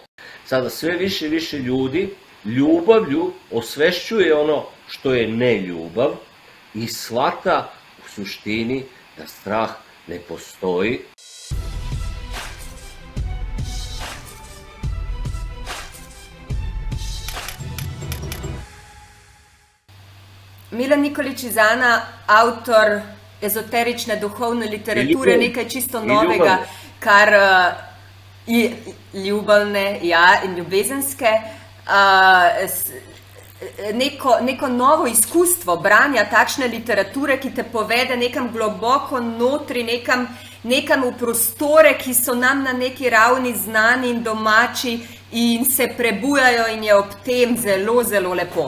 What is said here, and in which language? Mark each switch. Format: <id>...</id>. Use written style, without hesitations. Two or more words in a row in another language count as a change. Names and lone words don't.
<sr>Sada sve više i više ljudi ljubavlju osvešćuje ono što je neljubav i shvata u suštini da strah ne postoji.</sr> <sl>Milan Nikolić iz Ana, autor ezoterične duhovne literature, nekaj čisto novega, kar</sl> <sr>i ljubavne,</sr> <sl>ja, in ljubezenske, neko novo izkustvo branja takšne literature, ki te povede nekam globoko notri, nekam v prostore, ki so nam na neki ravni znani in domači in se prebujajo in je ob tem zelo, zelo lepo.</sl>